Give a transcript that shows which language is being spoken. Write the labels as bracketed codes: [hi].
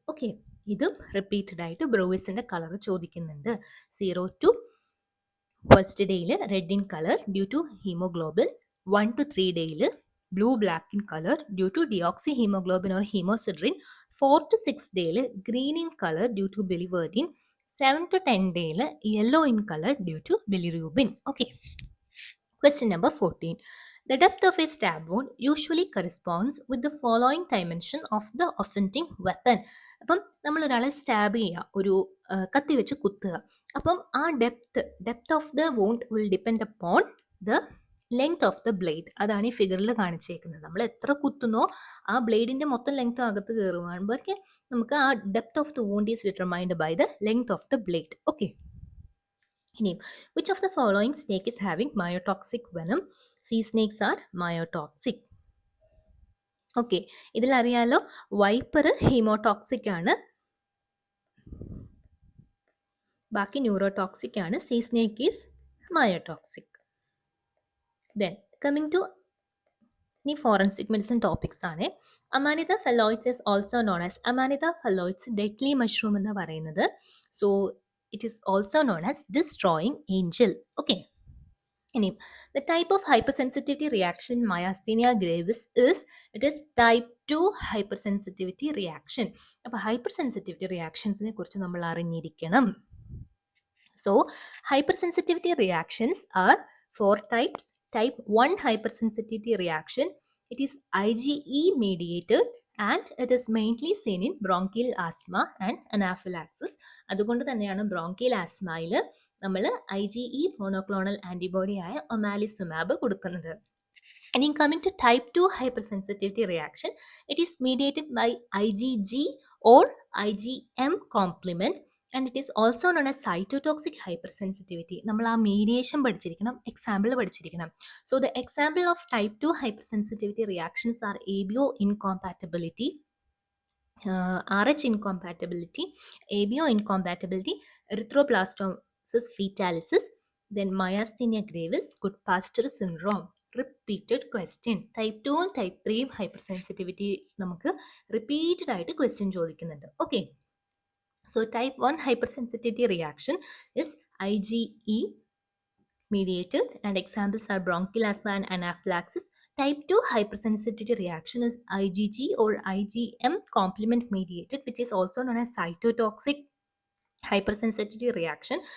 [ml] Okay, ഇതും repeated ആയിട്ട് ബ്രൂയിസിന്റെ colour ചോദിക്കുന്നുണ്ട്. [en] 0 to 1st ഡേയിൽ red in colour due to haemoglobin. 1 to 3 ഡേയിൽ blue black in color due to deoxyhemoglobin or hemosiderin. 4 to 6 ഡേയിൽ green in color due to biliverdin. 7 to 10 ഡേയിൽ yellow in color due to bilirubin. okay, question number 14. The depth of a stab wound usually corresponds with the following dimension of the offending weapon. [ml] അപ്പം നമ്മൾ ഒരാളെ stab ചെയ്യുക, ഒരു കത്തി വെച്ച് കുത്തുക. [en] അപ്പം ആ depth of the wound will depend upon the length of the blade. [ml] അതാണ് ഈ ഫിഗറിൽ കാണിച്ചേക്കുന്നത്. നമ്മൾ എത്ര കുത്തുന്നോ ആ ബ്ലേഡിന്റെ മൊത്തം ലെങ്ത് അകത്ത് കയറുവാകുമ്പോഴേക്ക് നമുക്ക് ആ [en] Depth of the wound is determined by the length of the blade. Okay, ഇനി which of the following snake is having myotoxic venom? Sea snakes are myotoxic. [ml] Okay, ഇതിലറിയാലോ wiper haemotoxic ആണ്, ബാക്കി ന്യൂറോടോക്സിക് ആണ്. [en] Sea snake is myotoxic. Then coming to ഇനി forensic medicine topics ആണ്. Amanita phalloides is also known as Amanita phalloides deadly mushroom [ml] എന്ന് പറയുന്നത്. [en] So it is also known as destroying angel. Okay, ഇനി the type of hypersensitivity reaction in myasthenia gravis is it is type 2 hypersensitivity reaction. [ml] അപ്പോൾ hypersensitivity റിയാക്ഷൻസിനെ കുറിച്ച് നമ്മൾ അറിഞ്ഞിരിക്കണം. [en] So hypersensitivity reactions are 4 types. Type 1 hypersensitivity reaction, it is IgE mediated and it is mainly seen in bronchial asthma and anaphylaxis. [ml] അതുകൊണ്ട് തന്നെയാണ് bronchial ആസ്മയിൽ നമ്മൾ IgE monoclonal antibody ആയ omalizumab കൊടുക്കുന്നത്. [en] ഇനി coming to type 2 hypersensitivity reaction, it is mediated by IgG or IgM complement and it is also known as cytotoxic hypersensitivity. [ml] നമ്മൾ ആ mediation പഠിച്ചിരിക്കണം, example പഠിച്ചിരിക്കണം. [en] So the example of type 2 hypersensitivity reactions are ABO incompatibility, RH incompatibility, ABO incompatibility, erythroblastosis fetalis, then myasthenia gravis, Goodpasture syndrome. Repeated question. [ml] Type 2 type 3 hypersensitivity നമുക്ക് repeated ആയിട്ട് question ചോദിക്കുന്നുണ്ട്. [en] Okay, so type 1 hypersensitivity reaction is IgE mediated and examples are bronchial asthma and anaphylaxis. Type 2 hypersensitivity reaction is IgG or IgM complement mediated, which is also known as cytotoxic hypersensitivity reaction.